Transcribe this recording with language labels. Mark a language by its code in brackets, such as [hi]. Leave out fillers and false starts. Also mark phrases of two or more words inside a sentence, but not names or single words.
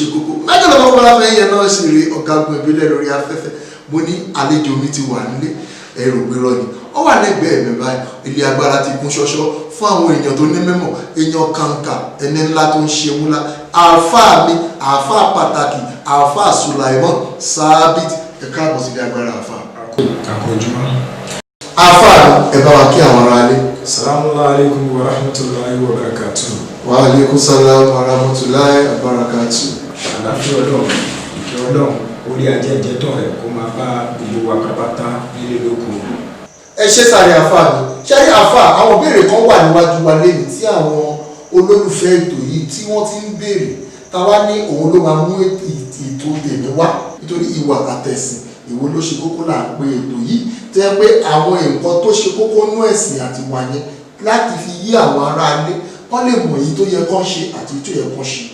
[yo] kókó májèlé ọkọ̀ láfẹ́ yẹn náà sì rí ọ̀gágun ìbílẹ̀ lórí afẹ́fẹ́ mo ní àlejò mi ti wà nílé ẹ̀rù gbérọ́ ni ó wà lẹ́gbẹ̀ẹ́ mi báyìí ilé agbára ti kún ṣọ́ṣọ́ fún àwọn èèyàn tó ní mẹ́mọ̀ èèyàn kàǹkà ẹni ńlá tó ń ṣe wúlá àáfàá mi àáfàá pàtàkì àáfàá Sulaimon Sabit ẹ̀ka àbọ̀ sí ilé agbára àáfàá. àáfàá ẹ bá wa kí àwọn ará ilé. [ar] السلام عليكم ورحمة الله وبركاته. وعليكم السلام ورحمة الله وبركاته. [yo] Àlàáfíà Ọlọ́run, ìkẹ́ Ọlọ́run, orí ajẹ́jẹ́tọ̀ rẹ̀ kó máa bá gbogbo wa kápátá nílé lóko. Ẹ ṣe sáré àfáà mi. Ṣé rí àfáà àwọn ìbéèrè kan wà níwájú wa lẹ́yìn tí àwọn olólùfẹ́ ètò yìí tí wọ́n ti ń béèrè táwa ní òun ló máa mú ètò tèmi wá nítorí ìwà àtẹ̀sìn ìwo ló ṣe kókó là ń pe ètò yìí tó yẹ pé àwọn nǹkan tó ṣe kókó nú ẹ̀sìn àti wà yẹn láti fi yí àwọn ará ilé wọ́n lè mọ̀ èyí tó yẹ kán ṣe àti tó yẹ kán ṣe.